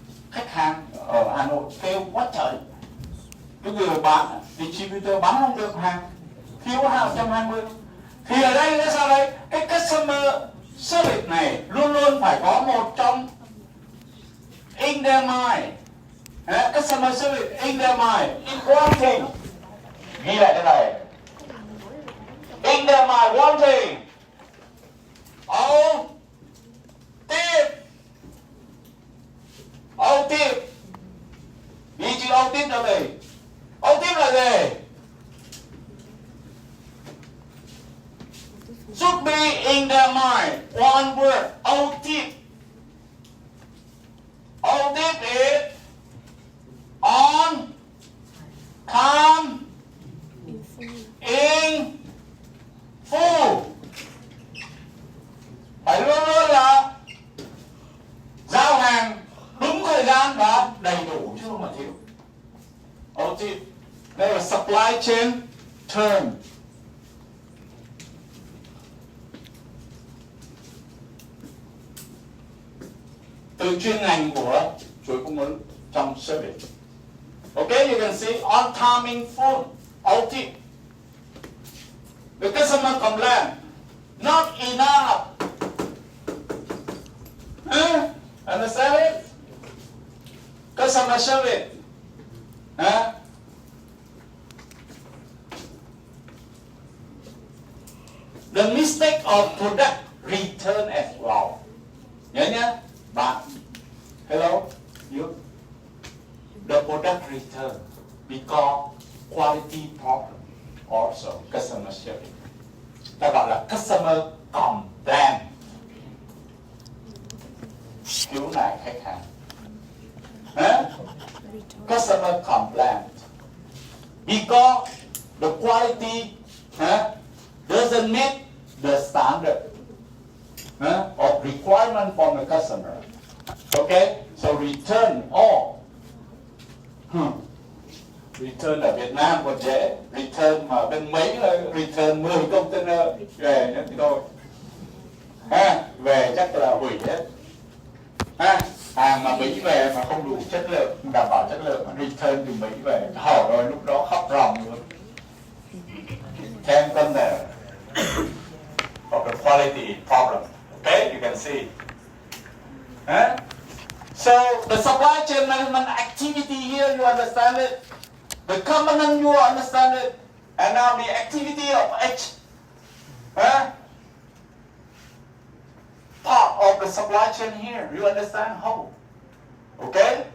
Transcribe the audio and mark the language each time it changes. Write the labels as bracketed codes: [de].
[vi] Khách hàng ở Hà Nội kêu quá trời. Cái người bán, distributor bán không được hàng. Thiếu hàng 120. Thì ở đây nó sao đây? Cái customer service này luôn luôn phải có một trong [en] in their mind. Customer service in their mind. In one thing. [vi] Ghi lại cái này. [en] In their mind, one thing. All tip. [vi] All tip. Ghi chữ all tip cho mình. All tip là gì? [en] Should be in their mind. One word. All tip. All tip is on time in full. [vi] Phải luôn luôn là giao hàng đúng thời gian và đầy đủ chứ không mà thiếu. All tip. Đây là [en] supply chain term. [vi] Từ chuyên ngành của chuỗi cung ứng trong service. [en] Okay, you can see on time in full. All tip. The customer complain, not enough. Understand it? Customer service. The mistake of product return as well. [vi] Nhớ nhé, bạn. [en] Hello, you. The product return because quality problem also customer service. [vi] Ta gọi là customer complaint. Khiếu nại khách hàng. [en] Customer complaint because the quality doesn't meet the standard of requirement from the customer. Okay, so return all. [vi] Return ở Việt Nam còn dễ, return mà bên Mỹ là return 10 container về nhé thôi. Về chắc là hủy hết. Hàng mà Mỹ về mà không đủ chất lượng, không đảm bảo chất lượng mà return từ Mỹ về, hỏi rồi lúc đó khóc ròng luôn. [en] 10 container of the quality problem. Okay, you can see. So the supply chain management activity here, you understand it. The component, you understand it. And now the activity of each part of the supply chain here, you understand how? Okay?